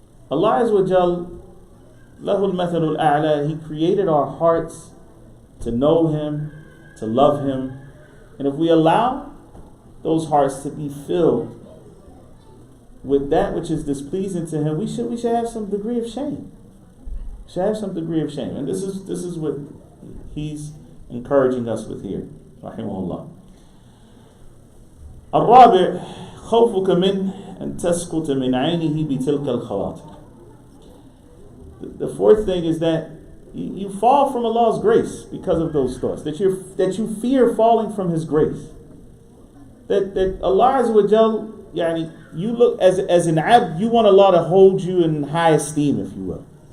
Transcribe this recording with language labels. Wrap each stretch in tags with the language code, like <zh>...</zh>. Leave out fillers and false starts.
<en>Allah Azza wa Jal,</en> <ar>Lahul Mathalul A'la,</ar> <en>He created our hearts to know Him, to love Him. And if we allow those hearts to be filled with that which is displeasing to Him, we should have some degree of shame. We should have some degree of shame. And this is what he's encouraging us with here.</en> <ar>Rahimahullah. الرابع خوفك من أن تسقط من عينه بتلك الخواطر.</ar> <en>The fourth thing is that you fall from Allah's grace because of those thoughts. That you fear falling from His grace. That Allah Azza wa Jal, yani, you look as an abd, you want Allah to hold you in high esteem, if you will.</en>